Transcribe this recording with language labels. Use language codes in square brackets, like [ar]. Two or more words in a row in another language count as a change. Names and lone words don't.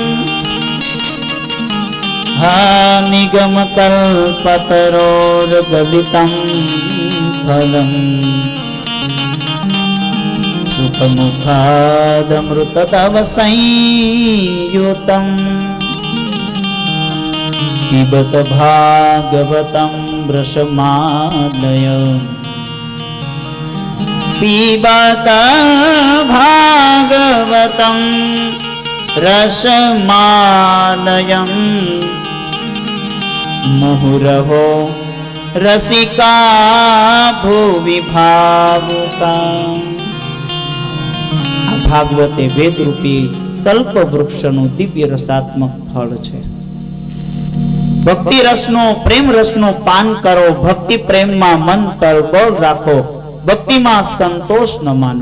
[sa] હા નિગમ કલ્પતરોર ગલિતમ ફલમ સુતમુખાદમૃત દ્રવ સંયુતમ. पिबत भागवतं रसमालयम् पिबत भागवतं रसमालयम् मुहुरहो रसिका भुवि भावुका. [gu] આ ભાગવતે વેદરૂપી કલ્પ વૃક્ષનું દિવ્ય રસાત્મક ફળ છે. ભક્તિ રસનો, પ્રેમ રસનો પાન કરો. ભક્તિ પ્રેમમાં મન તરબોળ રાખો. ભક્તિમાં સંતોષ ન માનો.